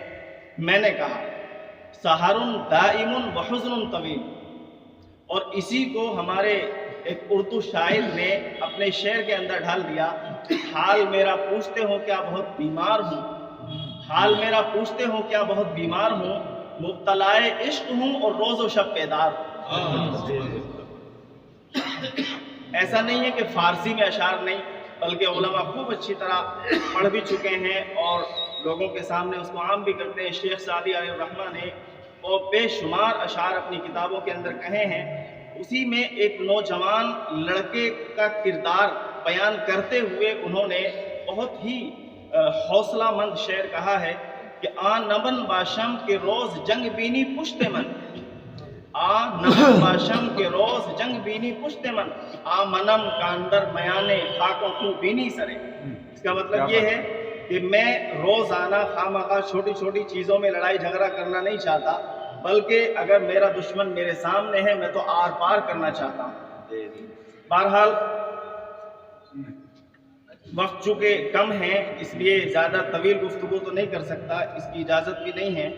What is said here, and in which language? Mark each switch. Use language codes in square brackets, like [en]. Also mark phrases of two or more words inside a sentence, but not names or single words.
[ur] میں نے کہا [ar] سحر دائم وحزن طویل. [ur] اور اسی کو ہمارے ایک اردو شاعر نے اپنے شعر کے اندر ڈال دیا، حال میرا پوچھتے ہو کیا بہت بیمار ہوں، حال میرا پوچھتے ہو کیا بہت بیمار ہوں، مبتلا عشق ہوں اور روز و شب بیدار ہوں. ایسا نہیں ہے کہ فارسی میں اشعار نہیں، بلکہ علماء خوب اچھی طرح پڑھ بھی چکے ہیں اور لوگوں کے سامنے اس کو عام بھی کرتے ہیں. شیخ سعدی علیہ الرحمہ نے وہ بے شمار اشعار اپنی کتابوں کے اندر کہے ہیں. اسی میں ایک نوجوان لڑکے کا کردار بیان کرتے ہوئے انہوں نے بہت ہی حوصلہ مند شعر کہا ہے کہ [fa] آ نمن باشم کے روز جنگ بینی پشت من، آ نمن باشم کے روز جنگ بینی پشت من، آ منم کاندر میانے خاکوں کو بینی سرے. [ur] اس کا مطلب یہ ہے کہ میں روزانہ خواہ چھوٹی چھوٹی چیزوں میں لڑائی جھگڑا کرنا نہیں چاہتا، بلکہ اگر میرا دشمن میرے سامنے ہے میں تو آر پار کرنا چاہتا ہوں. بہرحال وقت چونکہ کم ہے اس لیے زیادہ طویل گفتگو تو نہیں کر سکتا، اس کی اجازت بھی نہیں ہے.